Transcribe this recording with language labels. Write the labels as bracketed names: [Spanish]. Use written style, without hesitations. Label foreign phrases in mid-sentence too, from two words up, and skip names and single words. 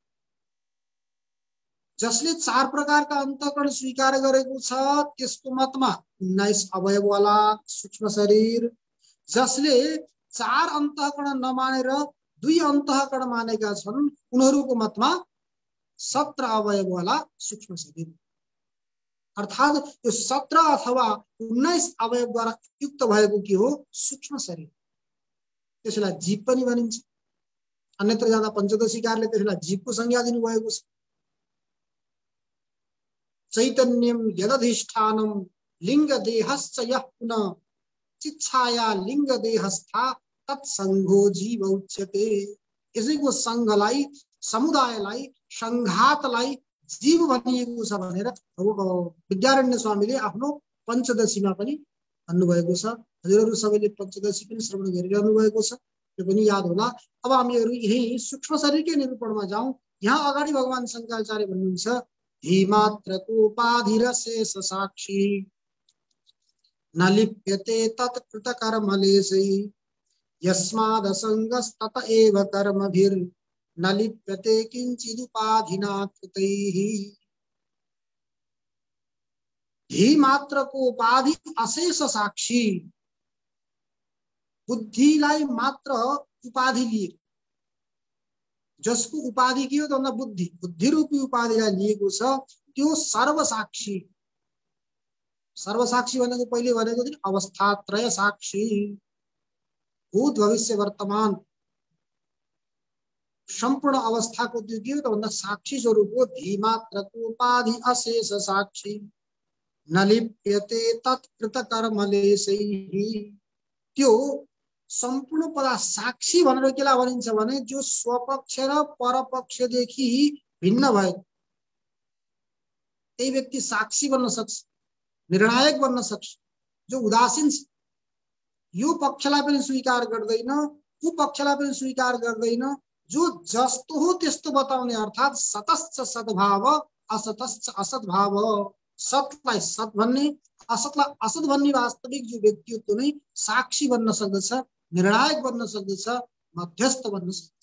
[Nepali] जसले 4 प्रकारका अन्तःकरण स्वीकार गरेको छ त्यसको मतमा 19 अवयववाला सूक्ष्म शरीर, जसले 4 अन्तःकरण नमानेर 2 अन्तःकरण मानेका छन् उनीहरूको मतमा 17 अवयववाला सूक्ष्म शरीर। अर्थात यो 17 अथवा 19 अवयवद्वारा युक्त भएको के हो, सूक्ष्म शरीर। त्यसलाई जीव पनि भनिन्छ। अन्यत्र जाँदा पञ्चदशीकारले त्यसलाई जीवको संज्ञा दिनुभएको छ। [Sanskrit] चैतन्यम यदधिष्ठानम लिंग देहश्च यः पुनः चिच्छाया लिंग देहस्था तत्संगो जीव उच्यते। [Nepali] यसैको संघलाई, समुदायलाई, संघातलाई जीव भनिएको छ भनेर विद्यारण्य स्वामीले आफ्नो पञ्चदशीमा पनि भन्नुभएको छ। हजुरहरू सबैले पञ्चदशी पनि श्रवण गरिरहनु भएको छ, त्यो पनि याद होला। अब हामीहरू यही सूक्ष्म शरीरकै निरूपणमा जाउँ। यहाँ अगाडि भगवान शंकराचार्य भन्नुहुन्छ [Sanskrit] धीमात्रकोपाधिरशेष साक्षी न लिप्यते तत्कृतकर्मलेशै यस्मादसंगस्तत एव कर्मभिर्न लिप्यते किंचिदुपाधिना कृतैः। धीमात्रकोपाधि अशेष साक्षी, [Nepali] बुद्धिलाई मात्र उपाधि लिए, जसको उपाधि के हो त भन्दा बुद्धि, बुद्धि रूपी उपाधिलाई लिएको छ त्यो सर्वसाक्षी। सर्वसाक्षी भनेको पहिले भनेको थियो अवस्थात्रय साक्षी, भूत भविष्य वर्तमान संपूर्ण अवस्थाको त्यो के हो त भन्दा साक्षी स्वरूप हो। [Sanskrit] धीमात्रकोपाधि अशेष साक्षी न लिप्यते तत्कृत कर्मलेशैः। [Nepali] त्यो सम्पूर्ण पदार्थ साक्षी भनेर केलाई भनिन्छ भने जो स्वपक्ष र परपक्षदेखि भिन्न भयो त्यही व्यक्ति साक्षी बन्न सक्छ, निर्णायक बन्न सक्छ। जो उदासीन छ, यो पक्षलाई पनि स्वीकार गर्दैन, ऊ पक्षलाई पनि स्वीकार गर्दैन, जो जस्तो हो त्यस्तो बताउने, अर्थात [Sanskrit] सतश्च सद्भाव असतश्च असद्भाव, [Nepali] सतलाई सत भन्ने असतलाई असत भन्ने वास्तविक जो व्यक्तित्व नै साक्षी बन्न सक्दछ, निर्णायक बन्न सक्दछ, मध्यस्थ बन्न सक्दछ।